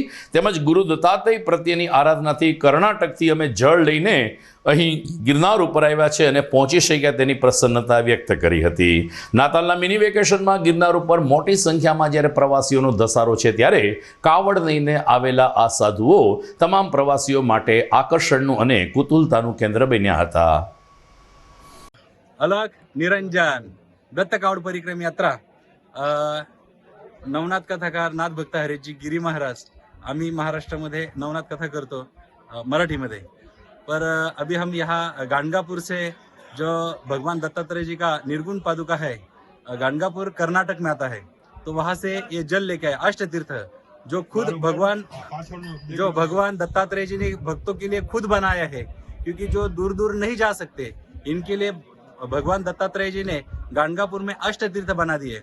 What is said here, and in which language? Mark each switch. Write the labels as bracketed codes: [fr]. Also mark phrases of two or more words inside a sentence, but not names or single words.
[gu] તેમજ ગુરુ દત્તાત્રેય પ્રત્યેની આરાધનાથી કર્ણાટકથી અમે જળ લઈને અહીં ગિરનાર ઉપર આવ્યા છે અને પહોંચી શક્યા તેની પ્રસન્નતા વ્યક્ત કરી હતી. નાતાલના મિની વેકેશનમાં ગિરનાર ઉપર મોટી સંખ્યામાં જ્યારે પ્રવાસીઓનો ધસારો છે ત્યારે કાવડ લઈને આવેલા આ સાધુઓ તમામ પ્રવાસીઓ માટે આકર્ષણનું અને કુતૂહલતાનું કેન્દ્ર બન્યા હતા. [mr] अलग निरंजन दत्त कावड परिक्रम यात्रा नवनाथ कथाकार नाथ भक्त हरेशजी गिरी महाराज आम्ही महाराष्ट्रामध्ये नवनाथ कथा करतो [hi] मराठी में. पर अभी हम यहाँ गाणगापुर से जो भगवान दत्तात्रेय जी का निर्गुण पादुका है गाणगापुर कर्नाटक में आता है, तो वहाँ से ये जल लेके आए अष्ट तीर्थ जो भगवान दत्तात्रेय जी ने भक्तों के लिए खुद बनाया है, क्योंकि जो दूर दूर नहीं जा सकते इनके लिए भगवान दत्तात्रेय जी ने गाणगापुर में अष्ट तीर्थ बना दिए.